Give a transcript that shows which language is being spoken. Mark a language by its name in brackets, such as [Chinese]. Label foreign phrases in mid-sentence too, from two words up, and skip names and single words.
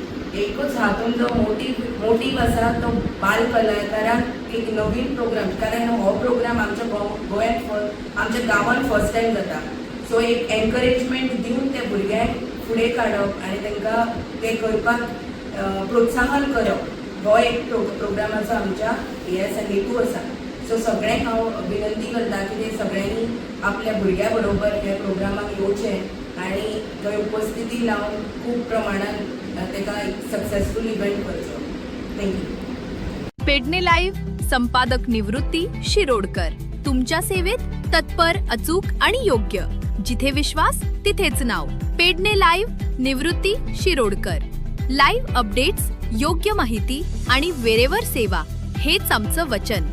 [Konkani] एकूच हातून जो मोटीव आसा तो बाल कलाकारांक एक नवीन प्रोग्राम, कारण हो प्रोग्राम आमच्या गोंयांत आमच्या गांवांत [English] first time [Konkani] जाता, सो एक एनकरेजमेंट दिवन त्या भुरग्यांक फुडें काडप आनी तांकां ते करपाक प्रोत्साहन करप हो एक प्रोग्रामाचो आमच्या हे आसा हेतू आसा. सो सगळ्यांक हांव विनंती करता की ते सगळ्यांनी आपल्या भुरग्या बरोबर हे प्रोग्रामाक येवचें आनी थंय उपस्थिती लावन खूब प्रमाणात ताका एक [English] successful event [Konkani] करचो. [English] थँक्यू. [Marathi] पेडणे लाईव्ह संपादक निवृत्ती शिरोडकर. तुमच्या सेवेत तत्पर, अचूक आणि योग्य. जिथे विश्वास तिथेच नाव. पेडणे लाईव्ह निवृत्ती शिरोडकर. [English] live updates, [Marathi] योग्य माहिती आणि वेळेवर सेवा हेच आमचं वचन.